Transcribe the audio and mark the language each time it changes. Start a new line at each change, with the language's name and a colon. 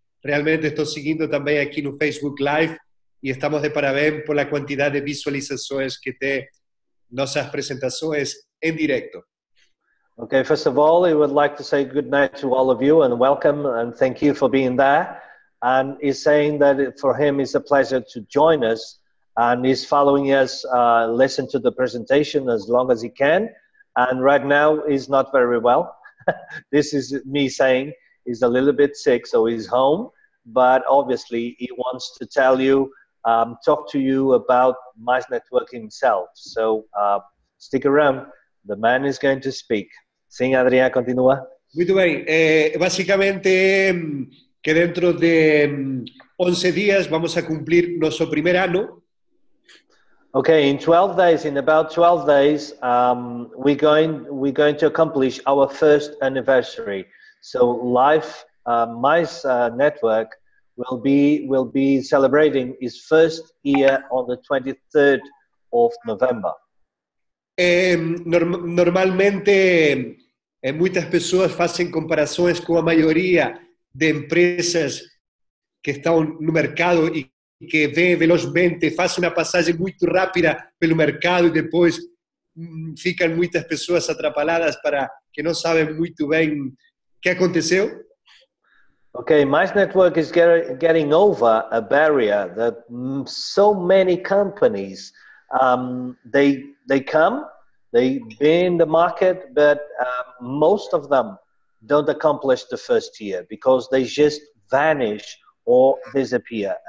Portuguese: Realmente estou seguindo também aqui no Facebook Live e estamos de parabéns por a quantidade de visualizações que tem nossas apresentações em direto.
English: Okay, first of all, I would like to say good night to all of you and welcome and thank you for being there. And he's saying that for him it's a pleasure to join us, and he's following us, listen to the presentation as long as he can. And right now he's not very well. This is me saying he's a little bit sick, so he's home. But obviously he wants to tell you, talk to you about Mize Network himself. So stick around. The man is going to speak.
Portuguese: Sim, Adrián, continúa. Muito bem.
Spanish: Básicamente, que dentro de 11 días vamos a cumplir nuestro primer año.
English: Okay, in 12 days, in about 12 days, we're going to accomplish our first anniversary. So Mize Network will be celebrating its first year on the 23rd of November.
Portuguese: Normalmente
Spanish: muchas
Portuguese: pessoas
Spanish: hacen
Portuguese: comparações com a maioria de empresas que estão no mercado e que vêm velozmente, fazem uma passagem muito rápida pelo mercado e depois ficam muitas pessoas atrapalhadas para que não sabem muito bem o que aconteceu.
English: Okay, Mize Network is getting over a barrier that so many companies they come, they be in the market, but most of them don't accomplish the first year because they just vanish or disappear.